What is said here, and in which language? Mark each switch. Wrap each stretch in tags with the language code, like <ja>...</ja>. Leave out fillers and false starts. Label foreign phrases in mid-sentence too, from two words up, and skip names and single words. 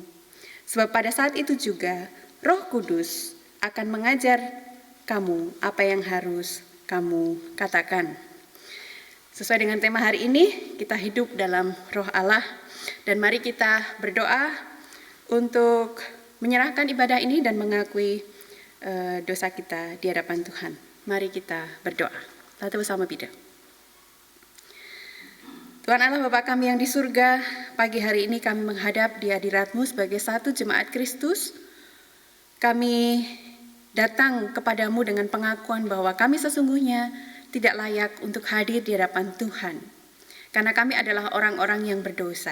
<id>Sebab pada saat itu juga Roh Kudus akan mengajar kamu apa yang harus kamu katakan. Sesuai dengan tema hari ini, kita hidup dalam Roh Allah, dan mari kita berdoa untuk menyerahkan ibadah ini dan mengakui dosa kita di hadapan Tuhan. Mari kita berdoa.</id> <nl>Laten we samen bidden.</nl> <id>Tuhan Allah Bapa kami yang di surga, pagi hari ini kami menghadap di hadirat-Mu sebagai satu jemaat Kristus. Kami datang kepadamu dengan pengakuan bahwa kami sesungguhnya tidak layak untuk hadir di hadapan Tuhan, karena kami adalah orang-orang yang berdosa.</id>